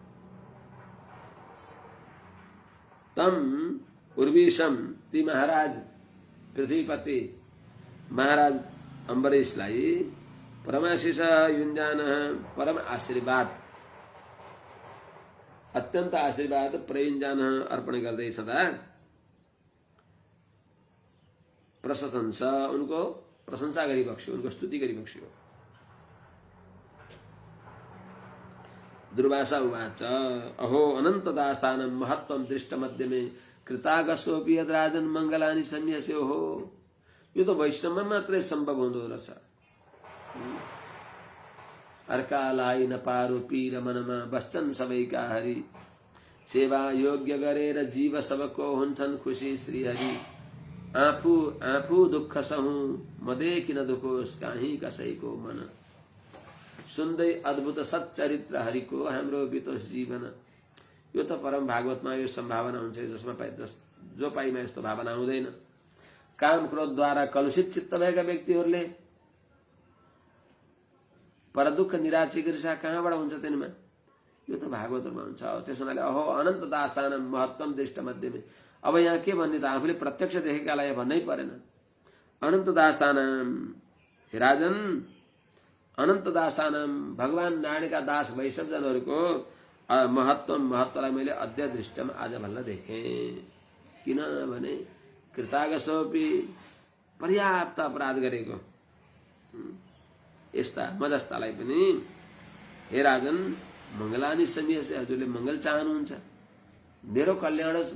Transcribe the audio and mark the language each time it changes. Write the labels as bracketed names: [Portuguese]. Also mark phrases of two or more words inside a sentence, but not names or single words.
[Sanskrit] तम उर्वीशम, [Nepali] ती महाराज पृथ्वीपति महाराज अम्बरीशलाई [Sanskrit] परमाशिष युञ्जान [Nepali] परम आशीर्वाद अत्यन्त आशीर्वाद प्रयुञ्जान अर्पण गर्दै सदा प्रशंसा उनको प्रशंसा गरी बक्स्यो, उनको स्तुति गरी बक्स्यो। [Sanskrit] दुर्वासा उवाच अहो अनन्तदासानं महत्त्वं दृष्टमद्यमे कृतागसोऽपि यद्राजन् मङ्गलानि सन्न्यस्यो हो। [Nepali] यो त वैष्णवमा मात्रै सम्भव हुँदो रहेछ। अर्कालाई नपारो पीर मनमा बस्छन् सबैका हरि, सेवा योग्य गरेर जीव सबको हुन्छन् खुसी श्रीहरि। आफू आफू दुःख सहु मदेखि न दुखोस् काहीँ कसैको मन, सुन्दै अद्भुत सच्चरित्र हरिको हाम्रो बितोस् जीवन। यो त परम भागवतमा यो सम्भावना हुन्छ जसमा जो पाइमा यस्तो भावना हुँदैन। काम क्रोधद्वारा कलुषित चित्त भएका व्यक्तिहरूले पर दुःख निराश ईर्षा कहाँबाट हुन्छ तिनीमा? यो त भागवतमा हुन्छ। त्यसो हुनाले [Sanskrit] अहो अनन्त दासानं महत्त्वम दृष्ट मध्यमे। [Nepali] अब यहाँ के भन्ने त आफूले प्रत्यक्ष देखेकालाई भन्नै परेन। [Sanskrit] अनन्त दासानं, [Nepali] हे राजन, [Sanskrit] अनन्त दासानं [Nepali] भगवान नारायणका दास वैष्णवजनहरूको महत्वलाई मैले [Sanskrit] अद्य दृष्टम [Nepali] आज भन्न देखेँ। किनभने कृतागसोपि पर्याप्त अपराध गरेको यस्ता म जस्तालाई पनि हे राजन [Sanskrit] मङ्गलानि सन्न्यासी, [Nepali] हजुरले मङ्गल चाहनुहुन्छ, मेरो कल्याण होस्।